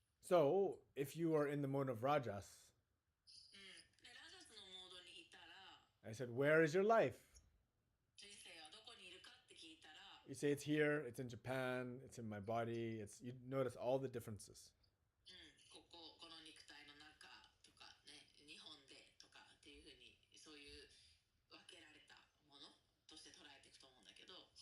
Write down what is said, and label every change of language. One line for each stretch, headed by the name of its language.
English: So, if you are in the mode of rajas,
Japanese: で、ラジャスのモードにいたら、
English: I said, where is your life?
Japanese: 人生はどこにいるかって聞いたら、
English: You say it's here, it's in Japan, it's in my body. You notice all the differences.
Japanese: この肉体の中とかね、日本でとかっていうふうに、そういう分けられたものとして捉えていくと思うんだけど、